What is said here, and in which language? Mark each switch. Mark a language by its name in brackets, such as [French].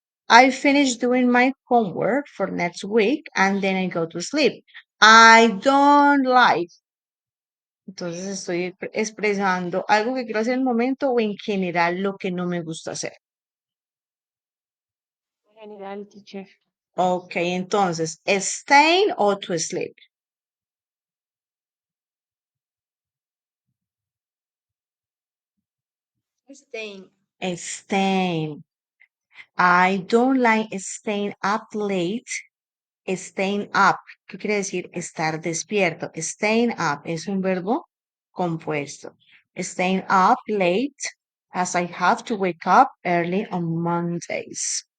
[English] I finish doing my homework for next week and then I go to sleep. I don't like. [Spanish] Entonces estoy expresando algo que quiero hacer en el momento o en general lo que no me gusta hacer. [English] General, teacher. Ok, [Spanish] entonces, [English] staying [Spanish] o [English] to sleep. Staying. Staying. I don't like staying up late. Staying up, [Spanish] ¿qué quiere decir? Estar despierto. Staying up es un verbo compuesto. [English] Staying up late as I have to wake up early on Mondays.